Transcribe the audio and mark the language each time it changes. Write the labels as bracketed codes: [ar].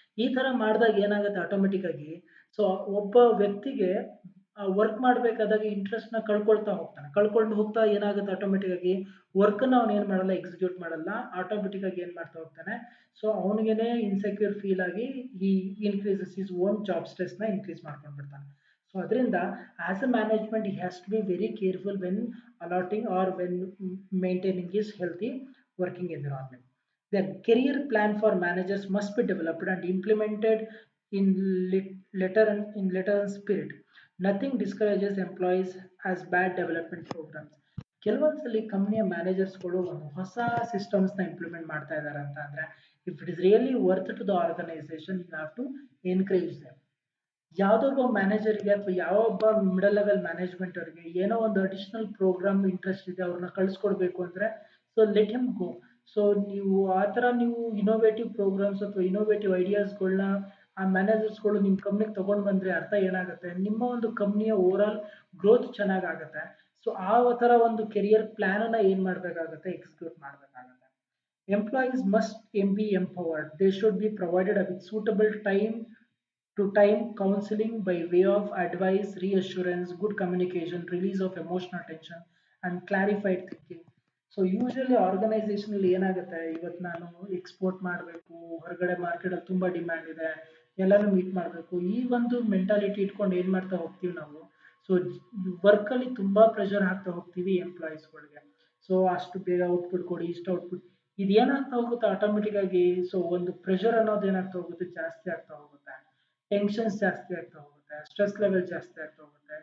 [kn] ಈ ತರ ಮಾಡಿದಾಗ ಏನಾಗುತ್ತೆ ಆಟೋಮೆಟಿಕ್ ಆಗಿ, ಸೊ ಒಬ್ಬ ವ್ಯಕ್ತಿಗೆ ವರ್ಕ್ ಮಾಡ್ಬೇಕಾದಾಗ ಇಂಟ್ರೆಸ್ಟ್ ನ ಕಳ್ಕೊಳ್ತಾ ಹೋಗ್ತಾನೆ. ಕಳ್ಕೊಂಡು ಹೋಗ್ತಾ ಏನಾಗುತ್ತೆ ಆಟೋಮೆಟಿಕ್ ಆಗಿ ವರ್ಕ್ ನ ಅವ್ನು ಏನ್ ಮಾಡಲ್ಲ, ಎಕ್ಸಿಕ್ಯೂಟ್ ಮಾಡಲ್ಲ. ಆಟೋಮೆಟಿಕ್ ಆಗಿ ಏನ್ ಮಾಡ್ತಾ ಹೋಗ್ತಾನೆ, ಸೊ ಅವನಿಗೆನೆ ಇನ್ಸೆಕ್ಯೂರ್ ಫೀಲ್ ಆಗಿ ಈ [en] increases his own job stress [kn] ನ ಇನ್ಕ್ರೀಸ್ ಮಾಡ್ಕೊಂಡು ಬಿಡ್ತಾನೆ. ಸೊ ಅದರಿಂದ [en] As a management he has to be very careful when allotting or when maintaining his healthy working environment. Then career plan for managers must be developed and implemented in letter and spirit. Nothing discourages employees as bad development programs. [kn] ಕೆಲವೊಂದ್ಸಲಿ ಕಂಪ್ನಿಯ ಮ್ಯಾನೇಜರ್ಸ್ಗಳು ಒಂದು ಹೊಸ systems ನ implement ಮಾಡ್ತಾ ಇದ್ದಾರೆ ಅಂತ ಅಂದ್ರೆ, [en] If it is really worth to the organisation you have to encourage them. [kn] ಯಾವುದೋ ಒಬ್ಬ ಮ್ಯಾನೇಜರ್ಗೆ ಅಥವಾ ಯಾವ ಒಬ್ಬ ಮಿಡಲ್ ಲೆವೆಲ್ ಮ್ಯಾನೇಜ್ಮೆಂಟ್ ಅವರಿಗೆ ಏನೋ ಒಂದು ಅಡಿಷನಲ್ ಪ್ರೋಗ್ರಾಮ್ ಇಂಟ್ರೆಸ್ಟ್ ಇದೆ, ಅವ್ರನ್ನ ಕಳಿಸ್ಕೊಡ್ಬೇಕು ಅಂದ್ರೆ [en] So let him go. [kn] ಸೊ ನೀವು ಆ ಥರ ನೀವು ಇನೋವೇಟಿವ್ ಪ್ರೋಗ್ರಾಮ್ಸ್ ಅಥವಾ ಇನೋವೇಟಿವ್ ಐಡಿಯಾಸ್ಗಳನ್ನ ಆ ಮ್ಯಾನೇಜರ್ಸ್ಗಳು ನಿಮ್ಮ ಕಂಪ್ನಿಗೆ ತಗೊಂಡು ಬಂದ್ರೆ ಅರ್ಥ ಏನಾಗುತ್ತೆ, ನಿಮ್ಮ ಒಂದು ಕಂಪ್ನಿಯ ಓವರ್ ಆಲ್ ಗ್ರೋತ್ ಚೆನ್ನಾಗಾಗುತ್ತೆ. ಸೊ ಆ ಥರ ಒಂದು ಕೆರಿಯರ್ ಪ್ಲಾನ್ ಅನ್ನ ಏನ್ ಮಾಡ್ಬೇಕಾಗತ್ತೆ, ಎಕ್ಸಿಕ್ಯೂಟ್ ಮಾಡ್ಬೇಕಾಗತ್ತೆ. [en] Employees must be empowered. They should be provided with suitable time counseling by way of advice, reassurance, good communication, release of emotional tension, and clarified thinking. [kn] So usually organisation ಅಲ್ಲಿ ಏನಾಗುತ್ತೆ, ಇವತ್ತು ನಾನು export ಮಾಡಬೇಕು, ಹೊರಗಡೆ market ಅಲ್ಲಿ ತುಂಬಾ demand ಇದೆ, ಎಲ್ಲಾನು ಮೀಟ್ ಮಾಡಬೇಕು, ಈ ಒಂದು ಮೆಂಟಾಲಿಟಿ ಇಟ್ಕೊಂಡು ಏನ್ ಮಾಡ್ತಾ ಹೋಗ್ತೀವಿ ನಾವು, ಸೊ ವರ್ಕ್ ಅಲ್ಲಿ ತುಂಬಾ ಪ್ರೆಷರ್ ಹಾಕ್ತಾ ಹೋಗ್ತೀವಿ ಎಂಪ್ಲಾಯೀಸ್ಗಳಿಗೆ. ಸೊ ಅಷ್ಟು ಬೇಗ ಔಟ್ಪುಟ್ ಕೊಡಿ, ಇಷ್ಟು ಔಟ್ಪುಟ್, ಇದೇನಾಗ್ತಾ ಹೋಗುತ್ತೆ ಆಟೋಮೆಟಿಕ್ ಆಗಿ, ಸೊ ಒಂದು ಪ್ರೆಷರ್ ಅನ್ನೋದು ಏನಾಗ್ತಾ ಹೋಗುತ್ತೆ, ಜಾಸ್ತಿ ಆಗ್ತಾ ಹೋಗುತ್ತೆ, ಟೆನ್ಷನ್ಸ್ ಜಾಸ್ತಿ ಆಗ್ತಾ ಹೋಗುತ್ತೆ, ಸ್ಟ್ರೆಸ್ ಲೆವೆಲ್ ಜಾಸ್ತಿ ಆಗ್ತಾ ಹೋಗುತ್ತೆ.